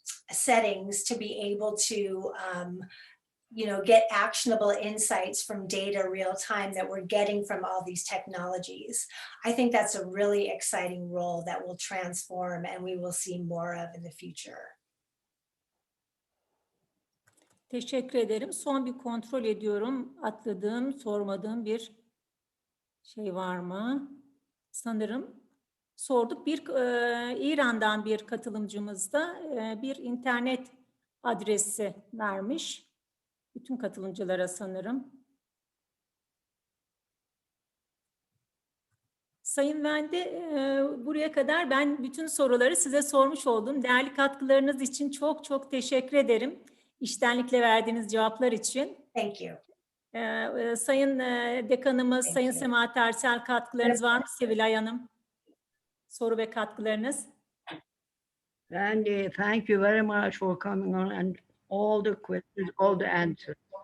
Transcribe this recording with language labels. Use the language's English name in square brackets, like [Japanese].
[English] settings to be able to get actionable insights from data real time that we're getting from all these technologies. I think that's a really exciting role that will transform and we will see more of in the future. [Turkish] Teşekkür ederim. Son bir kontrol ediyorum. Atladığım, sormadığım bir şey var mı? Sanırım sorduk. İran'dan bir katılımcımız da bir internet adresi vermiş. Bütün katılımcılara sanırım. Sayın Vende, buraya kadar ben bütün soruları size sormuş oldum. Değerli katkılarınız için çok çok teşekkür ederim. İçtenlikle verdiğiniz cevaplar için. [English] Thank you. [Turkish] Sayın Dekanımız, Sayın Sema Tersel katkılarınız var mı Sevilay Hanım? Soru ve katkılarınız. [English] And thank you very much for coming on and all the questions, all the answers.